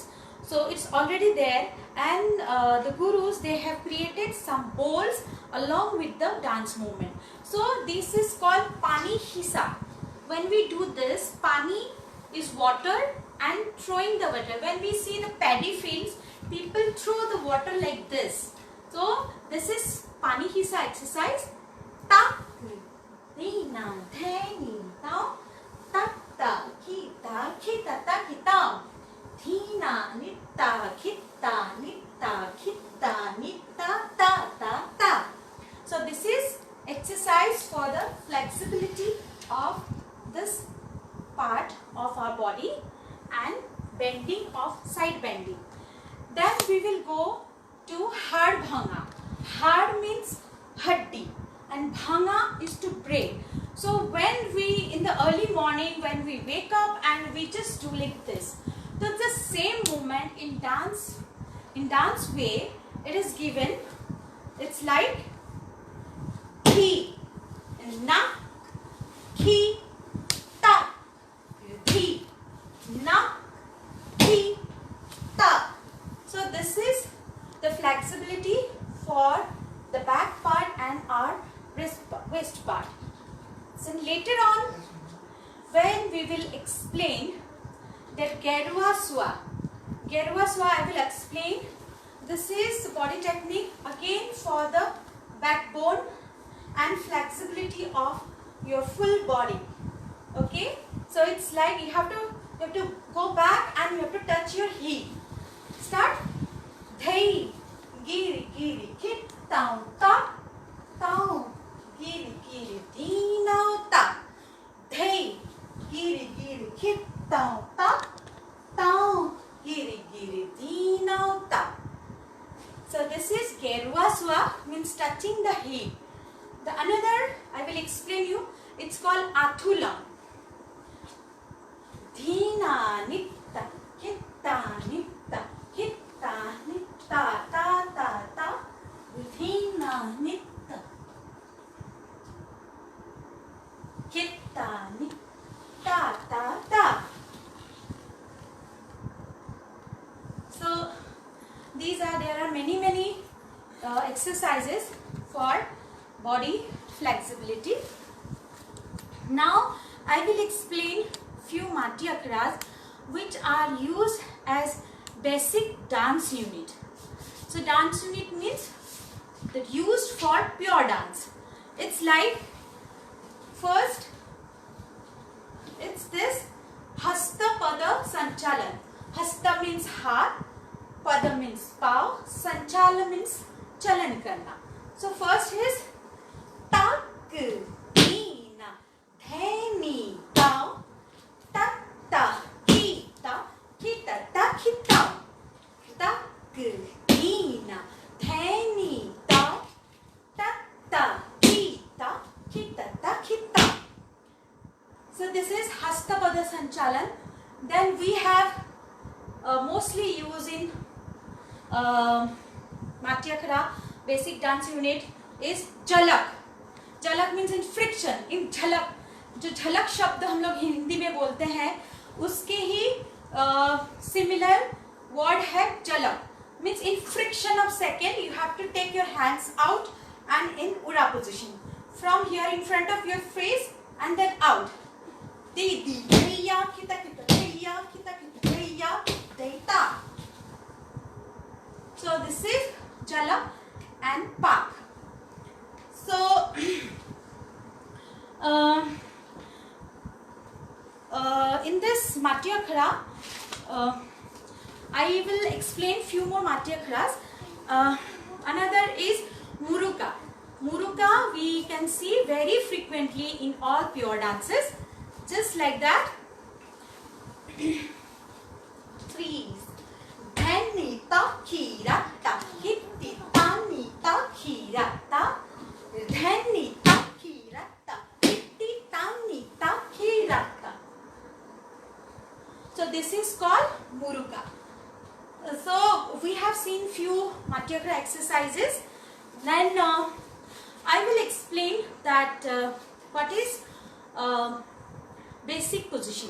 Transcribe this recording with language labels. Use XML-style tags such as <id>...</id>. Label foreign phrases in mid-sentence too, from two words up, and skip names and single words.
<en>So it's already there, and the gurus, they have created some bowls along with the dance movement. So this is called pani hisa. When we do this, pani is water and throwing the water. When we see the paddy fields, people throw the water like this. So this is pani hisa exercise. Ta, ni, na, the, ni, ta, ta, ta, ki, ta, ki, ta, ta, ki, ta. Thina, nitta, kitta, nitta, kitta, nitta, ta, ta, ta. So this is exercise for the flexibility of this part of our body and bending of side bending. Then we will go to Had Bhanga. Had means haddi and Bhanga is to break. So when we, in the early morning, when we wake up and we just do like this. So the same movement in dance way, it is given. It's like ki, na, ki, ta, ki, na, ki, ta. So this is the flexibility for the back part and our waist part. So later on, when we will explain that Gerua Swa I will explain. This is the body technique again for the backbone and flexibility of your full body. Okay, so it's like you have to go back and you have to touch your heel. Start. Dhai, giri, giri, kit, down, ta, down, giri, giri, dina, ta. Dhai, giri, giri, kit, down, ta, down, giri, giri, dina, ta. So this is Gerua Swa, means touching the heel. The another I will explain you. It's called Athulam. Dhina, nitta, hitta, nitta, hitta, nitta, ta, ta, ta. Dhina, nitta, hitta, nitta, ta, ta. So there are many exercises for body flexibility. Now I will explain few Matyakharas which are used as basic dance unit. So dance unit means that used for pure dance. It's like, first it's this Hasta Pada Sanchalan. Hasta means heart, Pada means paw, Sanchala means</en> <hi>chalan karna.</hi> <en>So first is tak, ni, na, the, ni, ta, ta, ta, ki, ta, ki, ta, ta, ki, ta. Tak, ni, na, the, ni, ta, ta, ta, ki, ta, ki, ta, ta, ki, ta. So this is Hastapada Sanchalan. Then we have mostly used in Matyakhara basic dance unit is Jhalak. Jhalak means in friction. In Jhalak,</en> <hi>जो झलक शब्द हम लोग हिंदी में बोलते हैं, उसके ही</hi> <en>similar word</en> <hi>है जलक.</hi> <en>Means in friction of second, you have to take your hands out and in Ura position. From here in front of your face and then out. Di di daya kita kita daya kita kita daya data. So this is Jala and Pak. So in this Matyakhara, I will explain few more Matyakharas. Another is Muruka. Muruka we can see very frequently in all pure dances. Just like that. Freeze. Dhani ta khirata. Hitti tani ta khirata. Dhani ta khirata. Hitti tani ta khirata. So this is called Muruga. So we have seen few Natyagraha exercises. Then I will explain that what is basic position.</en>